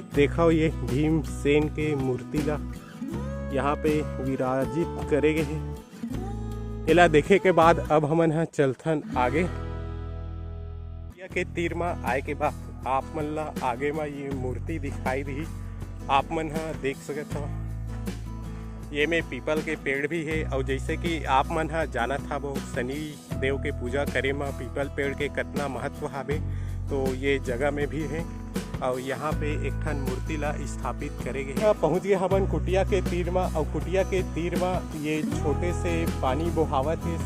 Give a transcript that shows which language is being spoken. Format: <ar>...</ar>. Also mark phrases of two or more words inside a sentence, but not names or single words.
<hne>देखो ये भीमसेन के मूर्ति ला यहाँ पे विराजित करे गए हैं। एला देखे के बाद अब हमन चलथन आगे के तीर में आए के बाद आप मन ला आगे में ये मूर्ति दिखाई दी। आप मन देख सकत हो ये में पीपल के पेड़ भी है और जैसे कि आप मन जाना था वो शनि देव के पूजा करे में पीपल पेड़ के कितना महत्व हावे। तो ये जगह में भी है और यहाँ पे एक ठन मूर्ति ला स्थापित करे गए। पहुँच गए हवन कुटिया के तीर में और कुटिया के तीर में ये छोटे से पानी बोहावत है।</hne>